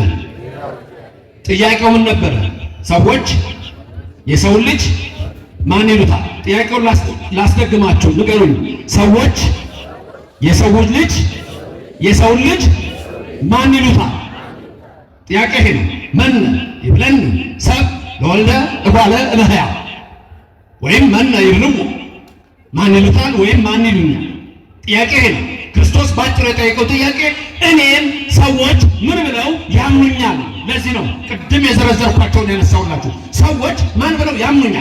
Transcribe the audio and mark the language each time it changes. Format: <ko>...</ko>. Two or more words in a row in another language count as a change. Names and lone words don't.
<am>ጥያቄው ምን ነበረ? ሰዎች የሰውን ልጅ ማን ይሉታል? ጥያቄውን ላስደግማችሁ፣ ንገሩኝ። ሰዎች የሰውን ልጅ ማን ይሉታል? ጥያቄ ይሄ ነው።</am> <gez>መን ይብለን ሰብ ለወልደ እጓለ እመሕያው</gez> <am>ወይም</am> <gez>መን ይብልሙ</gez> <am>ማን ይሉታል ወይም ማን ይሉኛል? ጥያቄ ይሄ ነው። ክርስቶስ ባጭሩ የጠየቀው ጥያቄ እኔም ሰዎች ምን ብለው ያምኑኛል? ለዚህ ነው ቅድም የዘረዘርኳቸውን ያነሳውላችሁ። ሰዎች ማን ብለው ያምኑኛል?</am>